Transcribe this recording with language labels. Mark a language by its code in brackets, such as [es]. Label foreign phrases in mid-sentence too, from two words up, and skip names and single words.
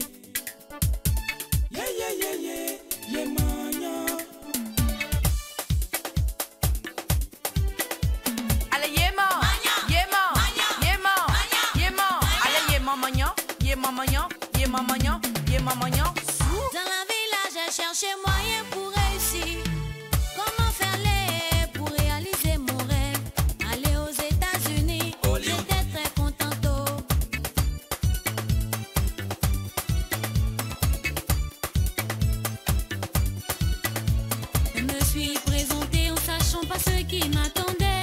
[en] Yeah, yeah, yeah, yeah, yeah, man. Allez, yeah, man. Yeah, man. Yeah, man. Yeah, man. Allez, yeah, man, magnon. Yeah, man, magnon. Yeah, man, magnon. Yeah, man, magnon. [fr] Dans la village, j'ai cherché moyen pour réussir. Comment faire les pour réaliser mon rêve? Aller aux États-Unis, j'étais très contente. Je me suis présentée en sachant pas ce qui m'attendait.